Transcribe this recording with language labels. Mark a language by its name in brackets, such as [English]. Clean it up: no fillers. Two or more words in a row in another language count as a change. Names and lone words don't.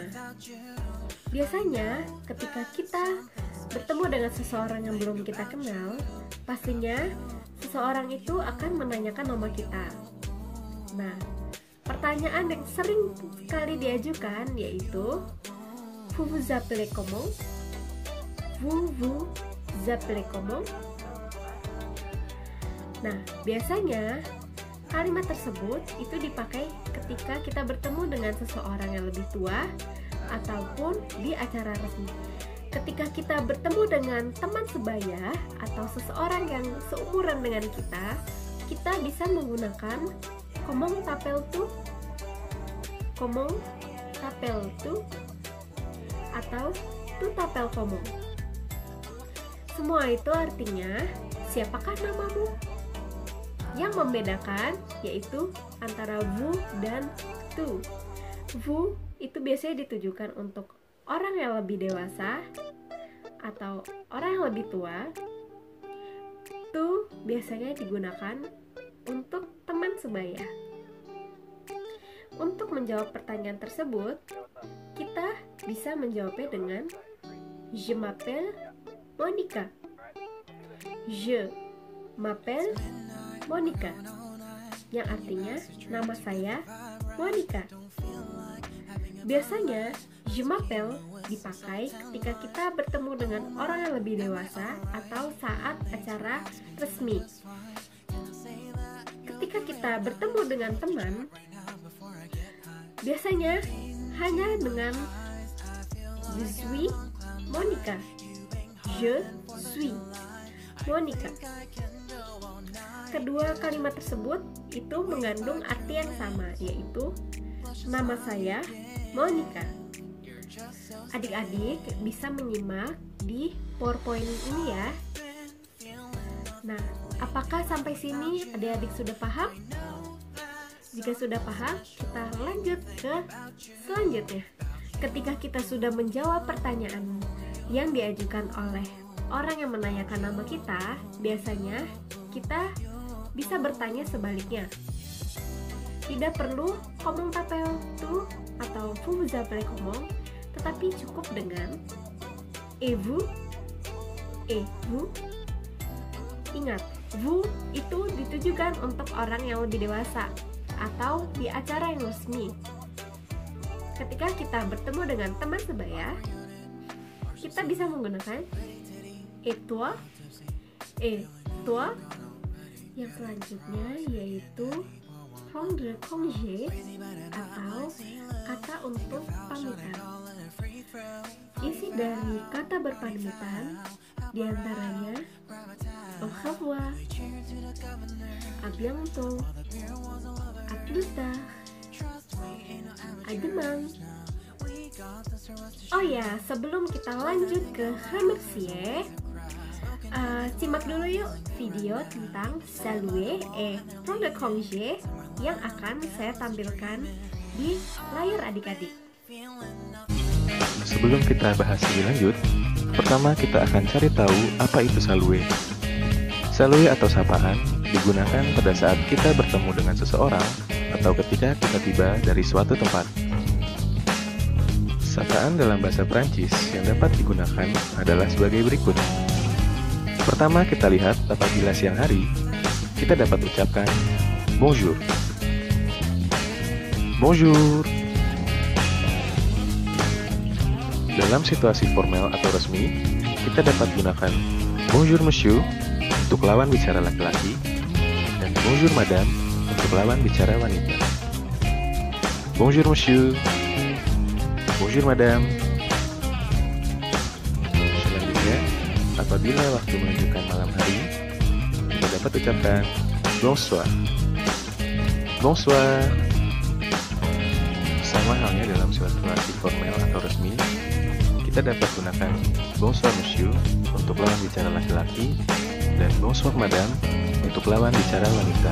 [Indonesian] Biasanya ketika kita bertemu dengan seseorang yang belum kita kenal, pastinya seseorang itu akan menanyakan nama kita. Nah, pertanyaan yang sering sekali diajukan yaitu [French] vous vous appelez comment? Vous vous appelez comment? [Indonesian] Nah, biasanya kalimat tersebut itu dipakai ketika kita bertemu dengan seseorang yang lebih tua ataupun di acara resmi. Ketika kita bertemu dengan teman sebaya atau seseorang yang seumuran dengan kita bisa menggunakan [French] comment t'appelles-tu? Comment t'appelles-tu? Atau tu t'appelles comment? [Indonesian] Semua itu artinya siapakah namamu? Yang membedakan yaitu antara vous dan tu. Vous itu biasanya ditujukan untuk orang yang lebih dewasa atau orang yang lebih tua. Tu biasanya digunakan untuk teman sebaya. Untuk menjawab pertanyaan tersebut, kita bisa menjawabnya dengan [French] je m'appelle Monica. Je m'appelle Monica, [Indonesian] yang artinya nama saya Monica. Biasanya [French] je m'appelle [Indonesian] dipakai ketika kita bertemu dengan orang yang lebih dewasa atau saat acara resmi. Ketika kita bertemu dengan teman, biasanya hanya dengan [French] je suis Monica. Je suis Monica. [Indonesian] Kedua kalimat tersebut itu mengandung arti yang sama, yaitu nama saya Monica. Adik-adik bisa menyimak di PowerPoint ini ya. Nah, apakah sampai sini adik-adik sudah paham? Jika sudah paham, kita lanjut ke selanjutnya. Ketika kita sudah menjawab pertanyaan yang diajukan oleh orang yang menanyakan nama kita, biasanya kita bisa bertanya sebaliknya. Tidak perlu [French] comment t'appelles-tu [Indonesian] atau [French] vous vous appelez comment, [Indonesian] tetapi cukup dengan [French] et vous. [Indonesian] Ingat, vous itu ditujukan untuk orang yang lebih dewasa atau di acara yang resmi. Ketika kita bertemu dengan teman sebaya, kita bisa menggunakan [French] et toi. [Indonesian] Yang selanjutnya yaitu [French] prendre congé [Indonesian] atau kata untuk pamitan. Isi dari kata berpamitan diantaranya [French] au revoir, à bientôt, à plus tard, à demain. [Indonesian] Oh ya, sebelum kita lanjut ke remercier, Simak dulu yuk video tentang [French] saluer et prendre congé [Indonesian] yang akan saya tampilkan di layar adik-adik. Sebelum kita bahas lebih lanjut, pertama kita akan cari tahu apa itu saluer. Saluer atau sapaan digunakan pada saat kita bertemu dengan seseorang atau ketika kita tiba dari suatu tempat. Sapaan dalam bahasa Prancis yang dapat digunakan adalah sebagai berikut. Pertama kita lihat apabila siang hari, kita dapat ucapkan bonjour. [French] Bonjour. [Indonesian] Dalam situasi formal atau resmi, kita dapat gunakan [French] bonjour monsieur [Indonesian] untuk lawan bicara laki-laki dan [French] bonjour madame [Indonesian] untuk lawan bicara wanita. [French] Bonjour monsieur. Bonjour madame. [Indonesian] Selanjutnya, apabila waktu menunjukkan malam hari, kita dapat ucapkan bonsoir. [French] Bonsoir. [Indonesian] Sama halnya dalam situasi formal atau resmi, kita dapat gunakan [French] bonsoir monsieur [Indonesian] untuk lawan bicara laki-laki dan [French] bonsoir madame [Indonesian] untuk lawan bicara wanita.